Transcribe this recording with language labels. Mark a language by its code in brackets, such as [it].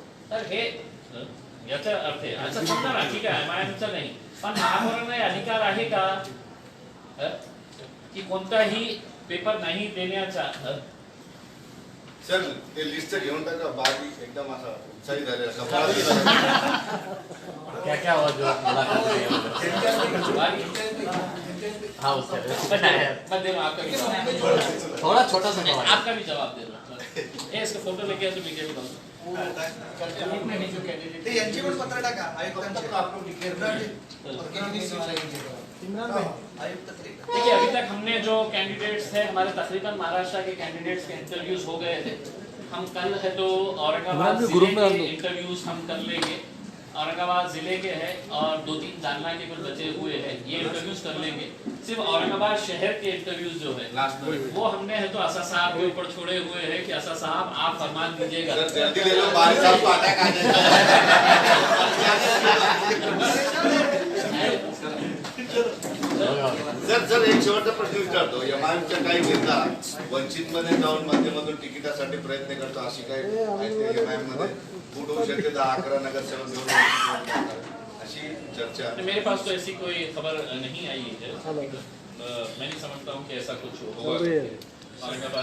[mr] तर हे याचा अर्थ आहे असं समजा ना, ठीक आहे एमआयएमचा नाही, पण महापौरांना अधिकार आहे का की कोणताही पेपर नाही देण्याचा? सर ते लिस्ट घेऊन टाका. बाकी एकदम असा उत्साही झालेला [hi] क्या क्या हुआ जो मुलाकात हुई है? हाँ उससे थोड़ा छोटा सा सवाल. आपका भी जवाब दे दो. इसका फोटो लेके तो मीडिया में डालो. [mr] ते यांची पण पत्र टाका आयुक्तांचे. [hi] देखिए, अभी तक हमने जो कैंडिडेट्स थे हमारे तकरीबन महाराष्ट्र के कैंडिडेट्स के इंटरव्यूज हो गए थे. हम कल है तो औरंगाबाद जिले के इंटरव्यूज हम कर लेंगे. औरंगाबाद जिले के हैं और 2-3 जालना के कुछ बचे हुए हैं, ये इंटरव्यूज कर लेंगे. सिर्फ औरंगाबाद शहर के इंटरव्यूज जो है वो हमने है तो आशा साहब के ऊपर छोड़े हुए हैं कि आशा साहब आप फरमान दीजिएगा. जल्दी ले लो, बारिश साहब को अटैक आ [mr] सर एक शेवटचा प्रश्न विचारतो. एमआयएमच्या काही नेता वंचित मध्ये जाऊन माध्यमातून तिकिटासाठी प्रयत्न करतो, अशी काही एमआयएम मध्ये फूट होऊ शकते. 10-11 नगरसेवक निवडून अशी चर्चा. [hi] मेरे पास तो ऐसी कोई खबर नहीं आई है. मैं नहीं समझता हूँ कि ऐसा कुछ होगा. औरंगाबाद